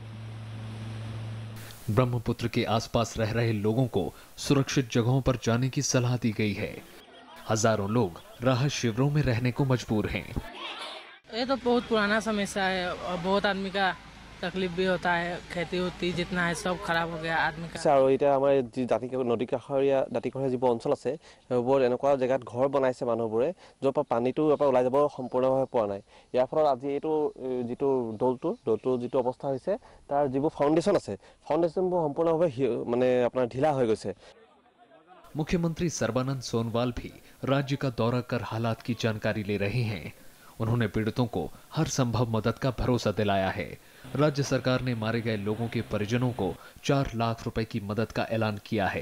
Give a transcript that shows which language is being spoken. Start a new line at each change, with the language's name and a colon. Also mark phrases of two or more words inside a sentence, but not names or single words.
Hindi: ब्रह्मपुत्र के आसपास रह रहे लोगों को सुरक्षित जगहों पर जाने की सलाह दी गई है। हजारों लोग राहत शिविरों में रहने को मजबूर हैं। ये तो बहुत पुराना समस्या है और बहुत आदमी का तकलीफ भी होता है। खेती होती जितना है सब खराब हो गया आदमी का।
Assamese: আৰু এতিয়া আমাৰ যি নদী কাষৰীয়া দাঁতিকাষৰীয়া যিবোৰ অঞ্চল আছে সেইবোৰ এনেকুৱা জেগাত ঘৰ বনাইছে মানুহবোৰে য'ৰ পৰা পানীটো ওলাই যাব সম্পূৰ্ণভাৱে পোৱা নাই। ইয়াৰ ফলত আজি এইটো যিটো দৌলটো যিটো অৱস্থা হৈছে তাৰ যিবোৰ ফাউণ্ডেশ্যন আছে ফাউণ্ডেশ্যনবোৰ সম্পূৰ্ণভাৱে মানে আপোনাৰ ঢিলা হৈ গৈছে।
Hindi: मुख्यमंत्री सर्बानंद सोनोवाल भी राज्य का दौरा कर हालात की जानकारी ले रहे हैं। उन्होंने पीड़ितों को हर संभव मदद का भरोसा दिलाया है। राज्य सरकार ने मारे गए लोगों के परिजनों को 4 लाख रुपए की मदद का ऐलान किया है।